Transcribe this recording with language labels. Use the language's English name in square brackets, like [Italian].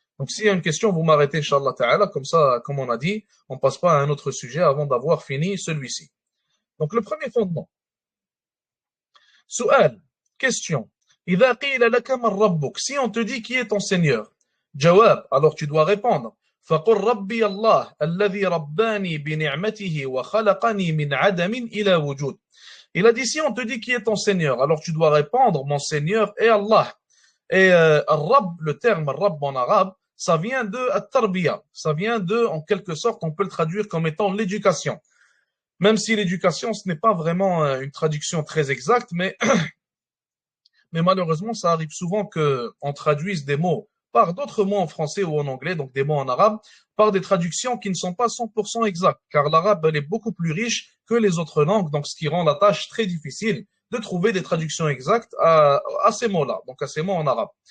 [French] Donc s'il y a une question, vous m'arrêtez, Inch'Allah Ta'ala, comme ça, comme on a dit, on passe pas à un autre sujet avant d'avoir fini celui-ci. Donc le premier fondement. [Arabic] سؤال, [French] question. [Arabic] إذا قيل لك من ربك, [French] si on te dit qui est ton Seigneur, [Arabic] جواب, [French] alors tu dois répondre. [Arabic] فقل ربي الله الذي رباني بنعمته وخلقني من عدم إلى وجود. [French] Il a dit, si on te dit qui est ton Seigneur, alors tu dois répondre, mon Seigneur est Allah. Et Rab, le terme Rab en arabe, ça vient de At-Tarbiya. Ça vient de, en quelque sorte, on peut le traduire comme étant l'éducation. Même si l'éducation, ce n'est pas vraiment une traduction très exacte, mais malheureusement, ça arrive souvent qu'on traduise des mots par d'autres mots en français ou en anglais, donc des mots en arabe, par des traductions qui ne sont pas 100% exactes, car l'arabe, elle est beaucoup plus riche que les autres langues, donc ce qui rend la tâche très difficile de trouver des traductions exactes à ces mots-là, donc à ces mots en arabe.